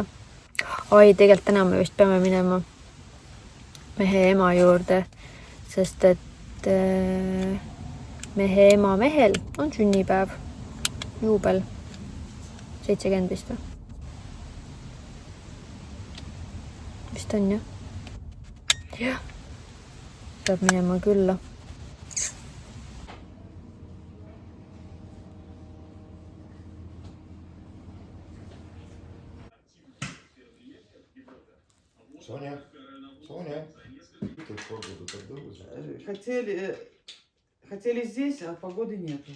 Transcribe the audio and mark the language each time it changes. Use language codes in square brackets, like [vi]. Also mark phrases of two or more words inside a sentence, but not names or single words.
[et] Tegelikult täna me vist peame minema mehe ema juurde, sest et mehe ema mehel on sünnipäev, juubel, 70 vist või? Vist on jah? Jah, peab minema külla. [ru] Соня. Тут погода так долго. Хотели здесь, а погоды нету.